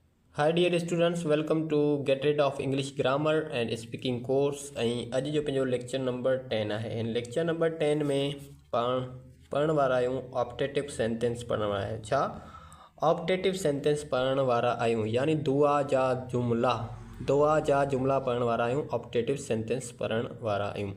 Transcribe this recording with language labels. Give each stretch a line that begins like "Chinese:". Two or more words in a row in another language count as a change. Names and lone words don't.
English: Hi dear students, welcome to Get Rid of English Grammar and Speaking course।
Sindhi: अॼु जो पंहिंजो लेक्चर नंबर 10 आहे। हिन लेक्चर नंबर 10 में पाण पढ़ण वारा आहियूं
English: optative sentence
Sindhi: पढ़ण वारा आहियूं। छा
English: optative sentence
Sindhi: पढ़ण वारा आहियूं, यानी दुआ जा जुमला पढ़ण वारा आहियूं,
English: optative sentence
Sindhi: पढ़ण वारा आहियूं।